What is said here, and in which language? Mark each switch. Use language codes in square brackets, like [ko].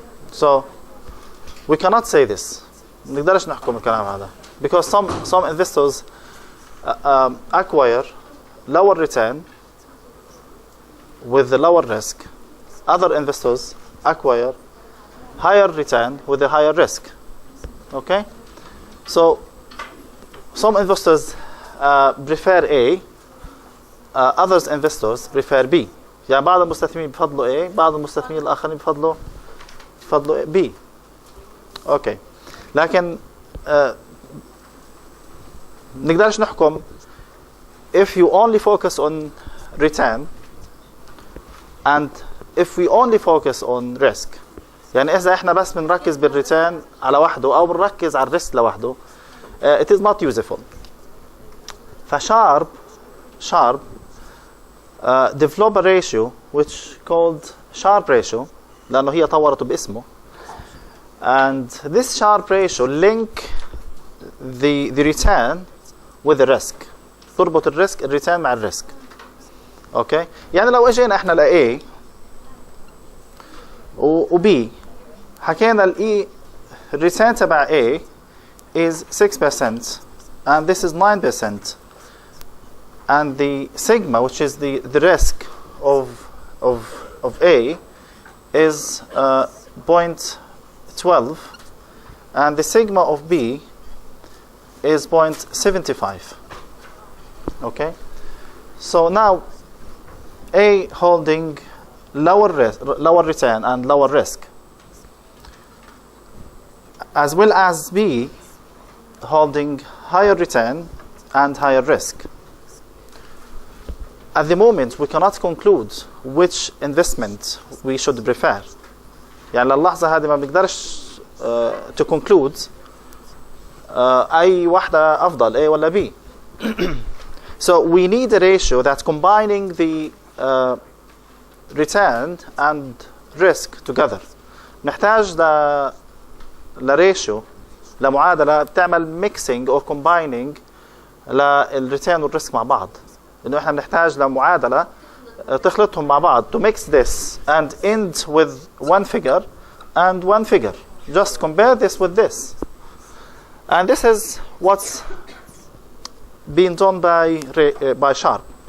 [en] So we cannot say this. [ar] نقدرش نحكم الكلام هذا, [en] because some investors acquire lower return with the lower risk. Other investors acquire higher return with a higher risk. Okay? So some investors prefer A, others investors prefer B. [ar] يعني بعض المستثمرين بفضلوا A, بعض المستثمرين الآخرين بفضلوا B. [en] Okay. [ar] لكن نقدرش نحكم [en] if you only focus on return and if we only focus on risk. [ar] يعني إذا إحنا بس بنركز بالريتيرن على وحده أو بنركز على الريسك لوحده, [en] it is not useful. فشارب develop a ratio which called sharp ratio, [ar] لأنه هي طورته باسمه, [en] and this sharp ratio link the return with the risk. [ar] تربط الريتيرن مع الريسك. اوكي, يعني لو اجينا احنا ل A و B, حكينا ال [en] return تبع A is 6% and this is 9%, and the sigma, which is the risk of A, is 0.12, and the sigma of B is 0.75. Okay, so now A holding lower return and lower risk, as well as B holding higher return and higher risk. At the moment, we cannot conclude which investment we should prefer. [ar] يعني للحظة هذه ما بنقدرش [en] to conclude [ar] أي واحدة أفضل, A ولا B. [en] So we need a ratio that's combining the return and risk together. [ar] نحتاج لريشيو, لمعادلة بتعمل [en] mixing or combining [ar] للريتيرن والريسك مع بعض. إنه إحنا بنحتاج لمعادلة تخلطهم مع بعض [en] to mix this and end with one figure [ar] and one figure. [en] Just compare this with this. And this is what's being done by Sharp.